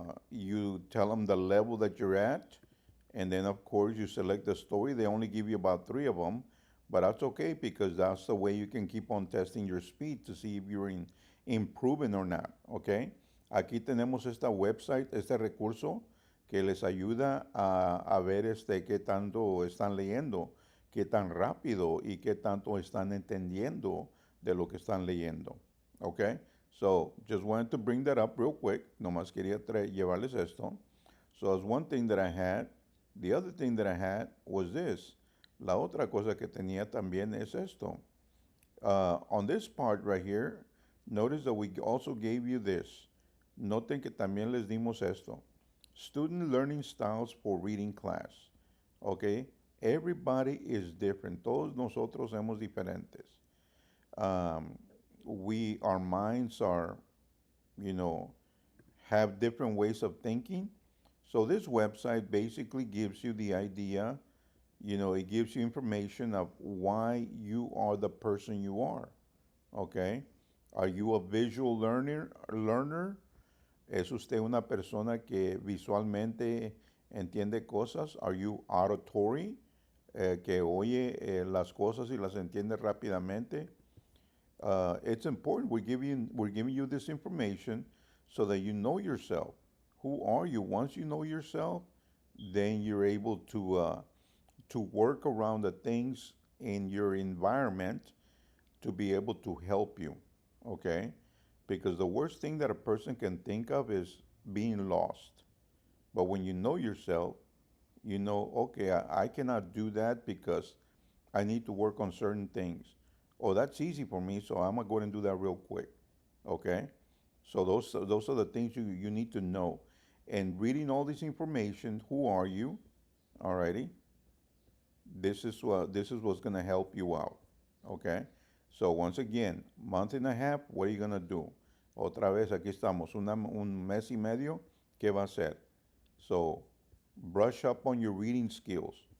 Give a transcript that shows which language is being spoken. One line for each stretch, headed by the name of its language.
English: You tell them the level that you're at, and then of course you select the story. They only give you about three of them, but that's okay because that's the way you can keep on testing your speed to see if you're improving or not. Okay.
Spanish: Aquí tenemos esta website, este recurso que les ayuda a ver qué tanto están leyendo, qué tan rápido y qué tanto están entendiendo de lo que están leyendo. Okay.
English: So just wanted to bring that up real quick.
Spanish: Nomás quería llevarles esto.
English: So that's one thing that I had. The other thing that I had was this.
Spanish: La otra cosa que tenía también es esto.
English: On this part right here, notice that we also gave you this.
Spanish: Noten que también les dimos esto.
English: Student learning styles for reading class. Okay? Everybody is different.
Spanish: Todos nosotros somos diferentes.
English: Um, our minds are, you know, have different ways of thinking. So this website basically gives you the idea, it gives you information of why you are the person you are. Okay? Are you a visual learner?
Spanish: ¿Es usted una persona que visualmente entiende cosas?
English: Are you auditory?
Spanish: Que oye las cosas y las entiende rápidamente.
English: It's important. We're giving you this information so that you know yourself. Who are you? Once you know yourself, then you're able to work around the things in your environment to be able to help you. Okay, because the worst thing that a person can think of is being lost. But when you know yourself, you know, okay, I cannot do that because I need to work on certain things. Oh, that's easy for me, so I'm gonna go ahead and do that real quick. Okay? So those are the things you need to know. And reading all this information, who are you? Alrighty, this is what's gonna help you out. Okay. So once again, month and a half, what are you gonna do?
Spanish: Otra vez, aquí estamos, un mes y medio, ¿qué va a hacer?
English: So, brush up on your reading skills.